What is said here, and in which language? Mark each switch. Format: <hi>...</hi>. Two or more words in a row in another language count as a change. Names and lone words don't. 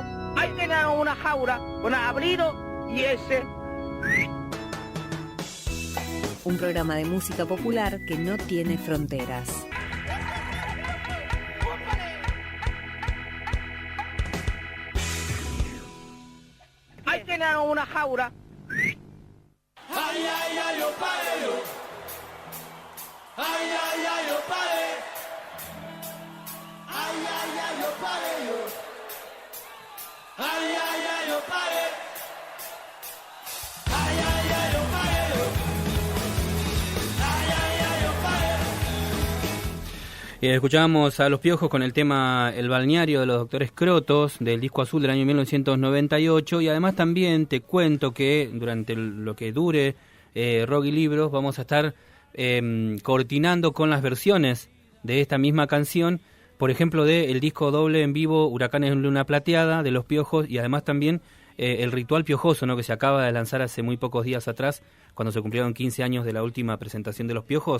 <es>Ahí tiene una jaula con abrigo y ese. Un programa de música popular que no tiene fronteras. Ahí tiene una jaula. Ay, ay, ay, yo pare yo. Ay, ay, ay, yo pare. Ay, ay, ay, yo pare yo. Ay, ay, ay, yo pare. Ay, ay, ay, yo pare yo. Ay, ay, ay, yo pare. Escuchábamos a Los Piojos con el tema El balneario de los Doctores Crotos del disco azul del año 1998, y además también te cuento que durante lo que dure Rock y Libros vamos a estar coordinando con las versiones de esta misma canción, por ejemplo del disco doble en vivo Huracanes en Luna Plateada de Los Piojos, y además también el Ritual Piojoso, ¿no?, que se acaba de lanzar hace muy pocos días atrás, cuando se cumplieron 15 años de la última presentación de Los Piojos.</es>